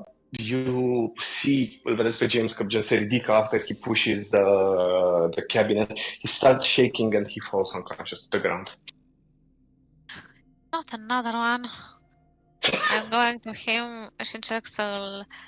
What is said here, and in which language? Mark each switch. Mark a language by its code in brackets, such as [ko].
[en] You see, [ro] îl vedeți pe James că gen se ridică [en] after he pushes the cabinet. He starts shaking and he falls unconscious to the ground. Not another one. I'm going to him [ro] și încerc să-l